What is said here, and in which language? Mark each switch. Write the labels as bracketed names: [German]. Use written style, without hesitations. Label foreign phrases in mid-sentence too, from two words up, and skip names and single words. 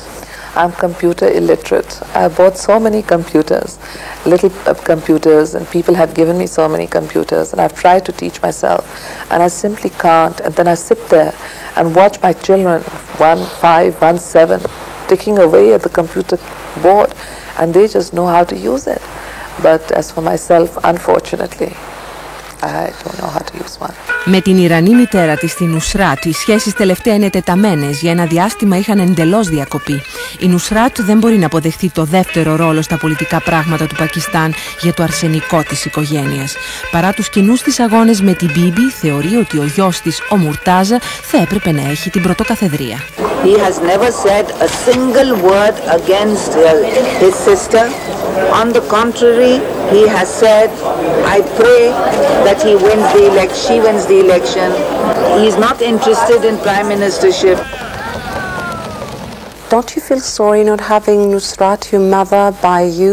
[English] I'm computer illiterate. I bought so many computers, little computers, and people have given me so many computers, and I've tried to teach myself, and I simply can't. And then I sit there and watch my children, 1, 5, 1, 7, ticking away at the computer board, and they just know how to use it. But as for myself, unfortunately, I don't know how to use one. [Greek] Με την Ιρανή μητέρα της, την Νουσράτ, οι σχέσεις τελευταία είναι τεταμένες. Για ένα διάστημα είχαν εντελώς διακοπεί. Η Νουσράτ δεν μπορεί να αποδεχθεί το δεύτερο ρόλο στα πολιτικά πράγματα του Πακιστάν για το αρσενικό της οικογένειας. Παρά τους κοινούς της αγώνες με την Μπίμπι, θεωρεί ότι ο γιος της, ο Μουρτάζα, θα έπρεπε να έχει την πρωτοκαθεδρία. [English] He has never said a single word against his sister. On the contrary, he has said, I pray that he wins the election, she wins the election. He is not interested in prime ministership. Don't you feel sorry not having Nusrat, your mother, by you?